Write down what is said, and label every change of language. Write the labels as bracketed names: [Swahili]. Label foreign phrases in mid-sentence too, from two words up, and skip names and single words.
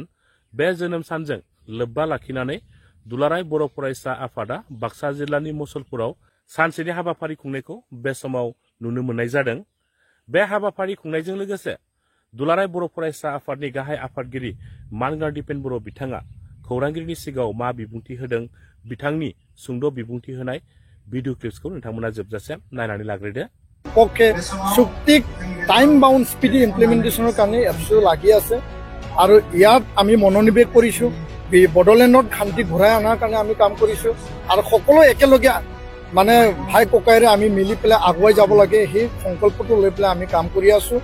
[Bodo] बे जोनोम सानजों लोब्बा लाखिनानै दुलाराय बर' फरायसा आफादा बाक्सा जिल्लानि मुसलपुराव सानसेनि हाबाफारि खुंनायखौ बे समाव नुनो मोननाय जादों। बे हाबाफारि खुंनायजों लोगोसे दुलाराय बर' फरायसा आफादनि गाहाय आफादगिरि मानगार दिपेन बर' बिथाङा खौरांगिरिनि सिगाङाव मा बिबुंथि होदों, बिथांनि सुंद' बिबुंथि होनाय [English] video clipsखौ [Bodo] नोंथांमोना जोबजासिम नायनानै लाग्रोदो। [Assamese] পক্ষে চুক্তিক [English] time bound speedy implementationৰ [Assamese] কাৰণে এপছু লাগি আছে আৰু ইয়াত আমি মনোনিৱেশ কৰিছোঁ। বড়োলেণ্ডত শান্তি ঘূৰাই অনাৰ কাৰণে আমি কাম কৰিছোঁ আৰু সকলো একেলগে মানে ভাই ককাইৰে আমি মিলি পেলাই আগুৱাই যাব লাগে, সেই সংকল্পটো লৈ পেলাই আমি কাম কৰি আছোঁ।